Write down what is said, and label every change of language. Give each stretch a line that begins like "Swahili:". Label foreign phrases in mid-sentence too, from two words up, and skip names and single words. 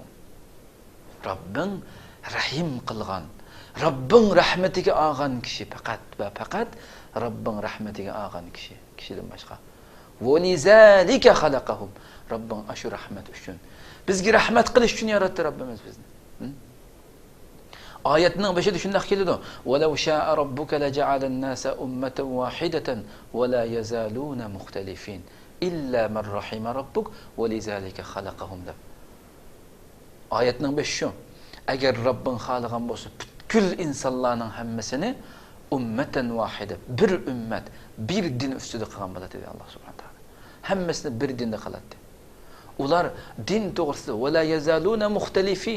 Uzbek: Robbing rahim qilgan, Robbing rahmatiga olgan kishi faqat va faqat Robbing rahmatiga olgan kishidan boshqa.
Arabic: ولذلك خلقهم.
Uzbek: Robbing ashu rahmat uchun, bizga rahmat qilish uchun yaratdi Robbimiz bizni. Oyatning boshida shunday keladi:
Arabic: "ولو شاء ربك لجعل الناس أمة واحدة ولا يزالون مختلفين إلا من رحم ربك ولذلك خلقهم." deb.
Uzbek: Oyatning boshi shu. Agar Robbing xohlagan bo'lsa, butkul insonlarning hammasini
Arabic: أمة واحدة,
Uzbek: bir ummat, bir din ustida qilgan bo'ladi dedi Alloh
Arabic: سبحانه وتعالى.
Uzbek: Hammasini bir dinda qiladi. Ular din to'g'risida
Arabic: ولا يزالون مختلفين.